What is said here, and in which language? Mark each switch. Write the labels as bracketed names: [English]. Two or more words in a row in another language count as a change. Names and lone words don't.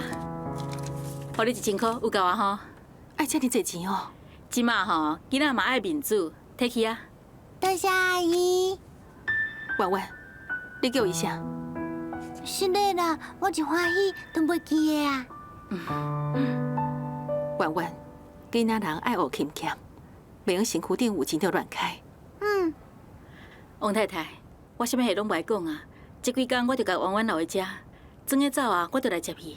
[Min Nan Chinese] 互你1000块，有够啊吼？爱遮尔济钱哦。即马吼，囡仔嘛爱面子，摕去啊。多谢阿姨。圆圆，你叫伊啥？是的啦，我一欢喜都袂记的啊。圆圆，囡仔人爱学勤俭，袂用身躯顶有钱就乱开。王太太，我啥物事拢袂讲啊。这几天我就甲圆圆留在遮，转个走啊，我就来接伊。